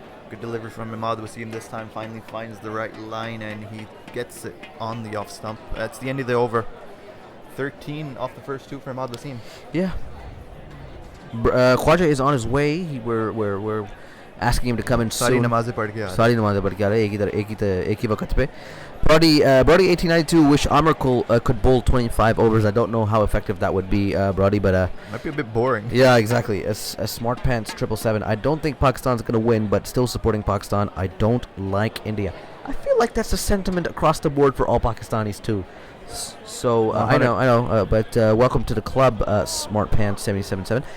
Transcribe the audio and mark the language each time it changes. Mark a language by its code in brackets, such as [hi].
[en] Good delivery from Imad Wasim this time. Finally finds the right line, and he gets it on the off stump. That's the end of the over. 13 off the first two for Imad Wasim. Yeah. Khwaja is on his way. We're asking him to come in [hi] Sari [en] soon. [hi] namaze pad ke aa rahe. सारी नमाज़ें पढ़ के आ रहे हैं एक ही वक्त पे. [en] Brody 1892 wish Amar could bowl 25 overs. I don't know how effective that would be, Brody, but Might be a bit boring. yeah, exactly. A smart pants 777. I don't think Pakistan's gonna win, but still supporting Pakistan. I don't like India. I feel like that's a sentiment across the board for all Pakistanis too. So I know, but welcome to the club, Smart Pants 777.